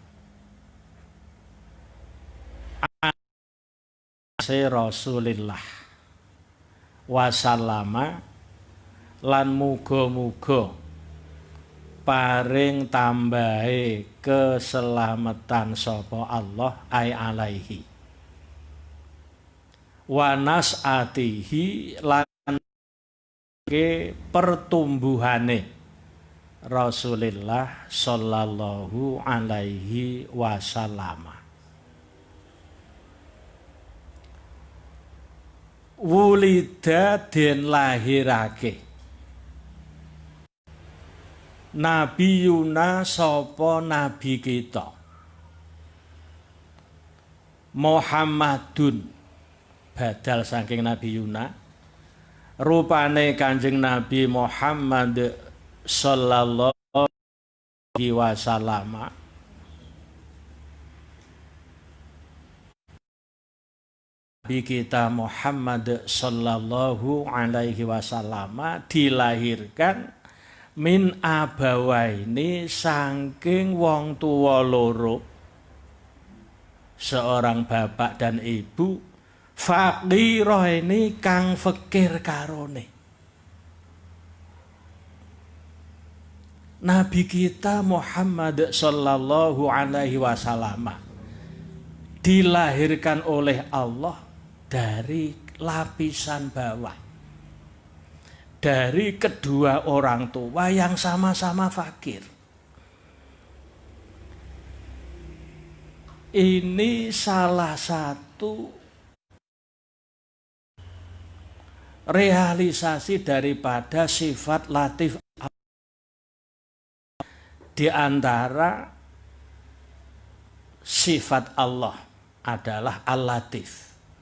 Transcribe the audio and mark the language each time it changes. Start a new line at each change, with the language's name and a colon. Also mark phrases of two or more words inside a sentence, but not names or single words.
Javanese: Rasulillah wasallama lan muga-muga paring tambahi keselamatan sapa Allah
Arabic: أي عليه ونشأته
Javanese: lan ke pertumbuhane Rasulillah
Arabic: صلى الله عليه وسلم.
Javanese: Wulida den lahirake Nabi Yuna sapa nabi kita Muhammadun badal saking Nabi Yuna rupane Kanjeng Nabi Muhammad
Arabic: صلى الله عليه وسلم.
Javanese: Nabi kita Muhammad
Arabic: صلى الله عليه وسلم
Javanese: dilahirkan
Arabic: من أبوين
Javanese: saking wong tuwa loro,
Indonesian: seorang bapak dan ibu faqiraini
Javanese: kang fakir karone.
Indonesian: Nabi kita Muhammad
Arabic: صلى الله عليه وسلم
Indonesian: dilahirkan oleh Allah dari lapisan bawah, dari kedua orang tua yang sama-sama fakir. Ini salah satu realisasi daripada sifat latif di antara sifat Allah adalah al-latif.